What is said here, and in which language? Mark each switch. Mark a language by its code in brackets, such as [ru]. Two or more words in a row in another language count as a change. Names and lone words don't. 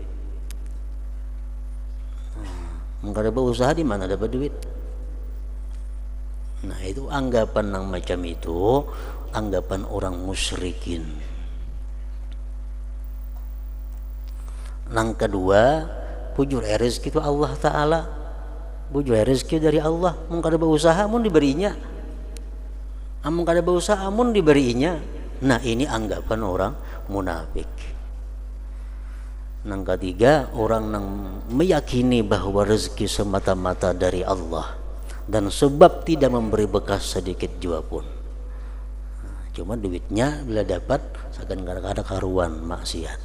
[id] Enggak ada berusaha di mana dapat duit. Nah, itu anggapan yang macam itu, anggapan orang musyrikin. [bjn] Yang kedua, bujur rezeki itu Allah Ta'ala. Bujur rezeki dari Allah. Mun kada berusaha mun diberinya. Amun kada berusaha mun diberinya. [id] Nah, ini anggapan orang munafik. Yang ketiga, orang yang meyakini bahwa rezeki semata-mata dari Allah dan sebab tidak memberi bekas sedikit jua pun. [bjn] Cuma duitnya bila dapat seakan kada karuan maksiat.